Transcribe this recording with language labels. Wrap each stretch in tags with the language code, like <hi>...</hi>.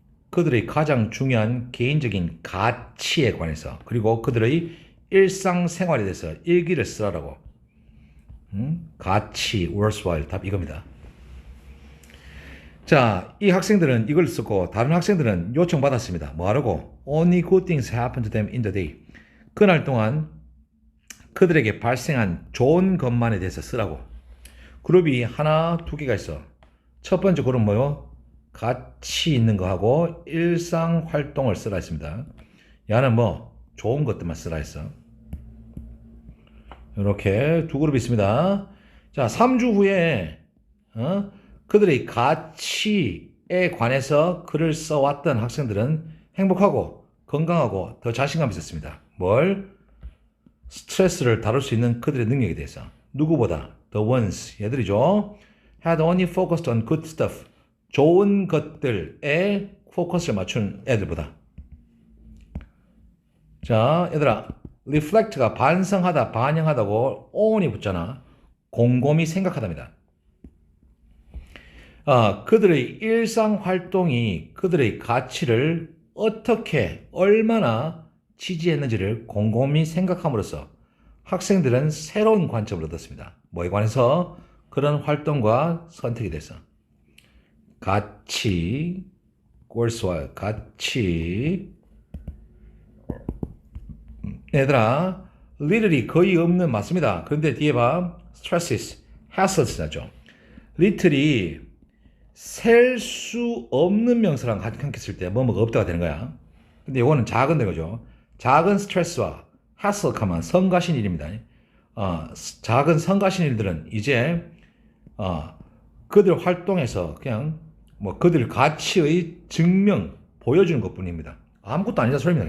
<ko>그들의 가장 중요한 개인적인 가치에 관해서, 그리고 그들의 일상생활에 대해서 일기를 쓰라고. 가치, worthwhile, 답 이겁니다. 자, 이 학생들은 이걸 쓰고 다른 학생들은 요청받았습니다. 뭐하라고?</ko> <en>Only good things happen to them in the day.</en> <ko>그날 동안 그들에게 발생한 좋은 것만에 대해서 쓰라고. 그룹이 하나, 두 개가 있어. 첫 번째 그룹 뭐요? 가치 있는 거 하고 일상 활동을 쓰라 했습니다. 야는 뭐 좋은 것들만 쓰라 했어. 이렇게 두 그룹이 있습니다. 자, 3주 후에 그들의 가치에 관해서 글을 써왔던 학생들은 행복하고 건강하고 더 자신감이 있었습니다. 뭘? 스트레스를 다룰 수 있는 그들의 능력에 대해서. 누구보다?</ko> <en>The ones,</en> <ko>얘들이죠.</ko> <en>Had only focused on good stuff.</en> <ko>좋은 것들에 포커스를 맞춘 애들보다. 자, 얘들아, reflect가 반성하다, 반영하다고 on이 붙잖아. 곰곰이 생각하답니다. 그들의 일상 활동이 그들의 가치를 어떻게, 얼마나 지지했는지를 곰곰이 생각함으로써 학생들은 새로운 관점을 얻었습니다. 뭐에 관해서? 그런 활동과 선택에 대해서. 가치, 꼴수와 가치. 얘들아, little이 거의 없는 맞습니다. 그런데 뒤에 봐. stresses, hassles 나죠. little이 셀 수 없는 명사랑 함께 쓸 때 뭐뭐가 없다가 되는 거야. 근데 이거는 작은 데거죠. 작은 스트레스와 hassle 하면 성가신 일입니다. 작은 성가신 일들은 이제 그들 활동에서 그냥 뭐 그들 가치의 증명 보여주는 것뿐입니다. 아무것도 아니다 소리입니다.</ko>